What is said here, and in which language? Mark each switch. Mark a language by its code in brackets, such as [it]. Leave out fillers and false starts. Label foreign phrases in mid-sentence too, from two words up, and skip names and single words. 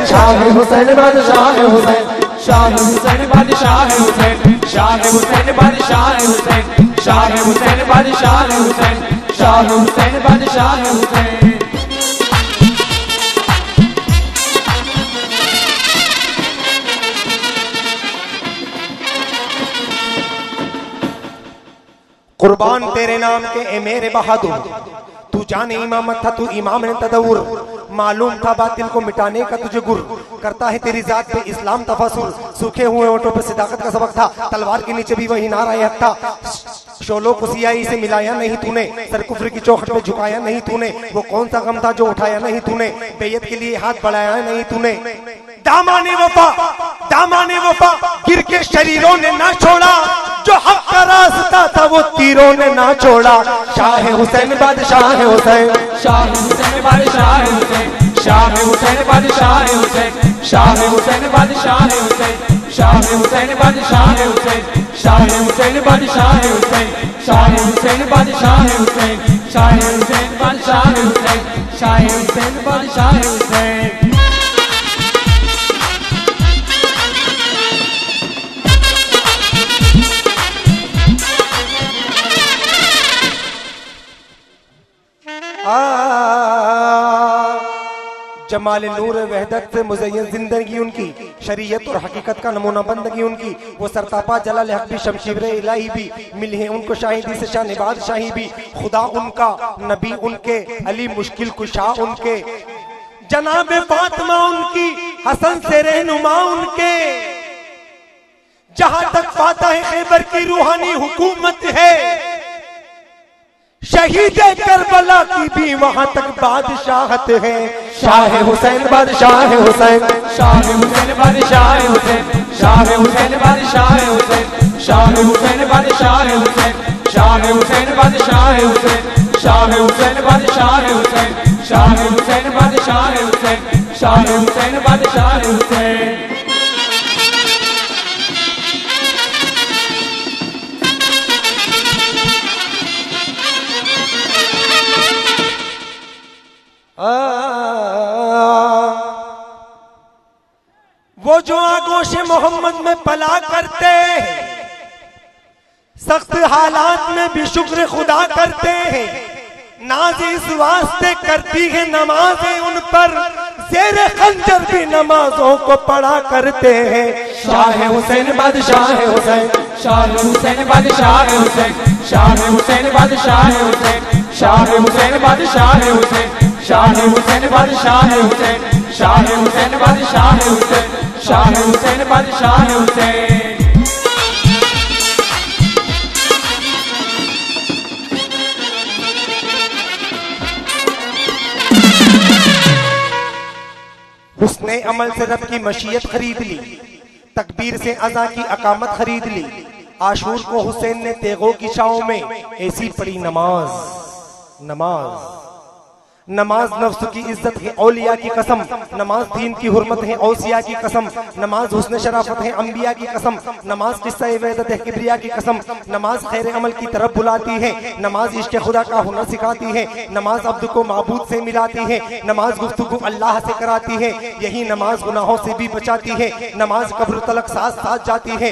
[ur] شاہ حسین بادشاہ حسین، شاہ حسین بادشاہ حسین، شاہ حسین بادشاہ حسین، شاہ حسین بادشاہ حسین، شاہ حسین بادشاہ حسین. قربان تیرے نام کے اے میرے بہادر، تو جانے امامت تھا، تو امام نے تدوّر، معلوم تھا باطل کو مٹانے کا تجھے گر، کرتا ہے تیری ذات پہ اسلام تفاسر، سوکھے ہوئے اوٹھوں پہ صداقت کا سبق تھا، تلوار کے نیچے بھی وہی نعرہ حق تھا، شعلوں کو سیاہی سے ملایا نہیں تونے، سر کفر کی چوکھٹ پہ جھکایا نہیں تونے، وہ کون سا غم تھا جو اٹھایا نہیں تونے، بیعت کے لیے ہاتھ بڑھایا نہیں تونے. دامانِ وفا گر کے شریروں نے نہ چھوڑا، جو حق کا راستہ تھا وہ تیروں نے نہ چھوڑا. شاہ حسین بادشاہ حسین, شاہ حسین بادشاہ حسین، شاہ حسین بادشاہ حسین، شاہ حسین بادشاہ حسین، شاہ حسین بادشاہ حسین، شاہ حسین بادشاہ حسین، شاہ حسین بادشاہ حسین، شاہ حسین بادشاہ حسین، شاہ حسین بادشاہ حسین. جمال نور وحدت سے مزیّن زندگی ان کی، شریعت اور حقیقت کا نمونہ بندگی ان کی، وہ سرتاپا جلال حق بھی شمشیر الٰہی بھی، ملی ہے ان کو شاہدی سے شان بادشاہی بھی، خدا ان کا نبی ان کے، علی مشکل کشا ان کے, جناب فاطمہ ان کی، حسن سے رہنما ان کے، جہاں تک فاتح خیبر کی روحانی حکومت ہے، شہید کربلا کی بھی وہاں تک بادشاہت ہے. شاہ حسین بادشاہ حسین, شاہ حسین بادشاہ حسین، شاہ حسین بادشاہ حسین، شاہ حسین بادشاہ حسین، شاہ حسین بادشاہ حسین، شاہ حسین بادشاہ حسین، شاہ حسین بادشاہ حسین، شاہ حسین بادشاہ حسین. وہ جو آغوش محمد میں پلا کرتے, سخت حالات میں بھی شکر خدا کرتے ہیں، ناز اس واسطے کرتی ہے نمازیں ان پر، زیرِ خنجر بھی نمازوں کو پڑھا کرتے ہیں. شاہ حسین بادشاہ حسین, شاہ حسین بادشاہ حسین، شاہ حسین بادشاہ حسین، شاہ حسین بادشاہ حسین، شاہ حسین بادشاہ حسین، شاہ حسین بادشاہ حسین، شاہ حسین بادشاہ حسین. حسنِ عمل سے رب کی مشیت خرید لی، تکبیر سے عزا کی اقامت خرید لی. عاشور کو حسین نے تیغوں کی چھاؤں میں ایسی پڑھی نماز. نماز نماز نفس کی عزت ہے اولیا کی قسم، نماز دین کی حرمت ہے اوصیا کی قسم، نماز حسن شرافت ہے انبیا کی قسم، نماز قصہ ویدت ہے کبریا کی قسم، نماز خیر عمل کی طرف بلاتی ہے، نماز عشق خدا کا ہنر سکھاتی ہے، نماز عبد کو معبود سے ملاتی ہے، نماز گفتگو اللہ سے کراتی ہے، یہی نماز گناہوں سے بھی بچاتی ہے، نماز قبر تلک ساتھ ساتھ جاتی ہے.